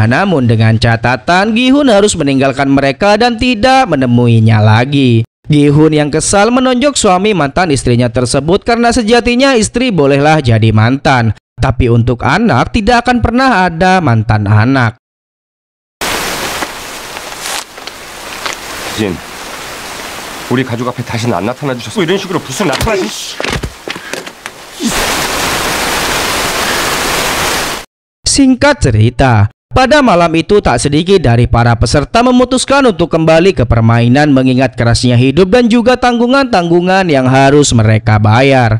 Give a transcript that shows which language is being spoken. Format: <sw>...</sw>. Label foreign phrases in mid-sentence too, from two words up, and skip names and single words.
<id>Namun dengan catatan Gi-hun harus meninggalkan mereka dan tidak menemuinya lagi. Gi-hun yang kesal menonjok suami mantan istrinya tersebut karena sejatinya istri bolehlah jadi mantan. Tapi untuk anak tidak akan pernah ada mantan anak.</id> <ko>진, 우리 가족 앞에 다시는 안 나타나 주셨어. 이런 식으로 불쑥 나타나시.</ko> <id>Singkat cerita, pada malam itu tak sedikit dari para peserta memutuskan untuk kembali ke permainan mengingat kerasnya hidup dan juga tanggungan-tanggungan yang harus mereka bayar.</id>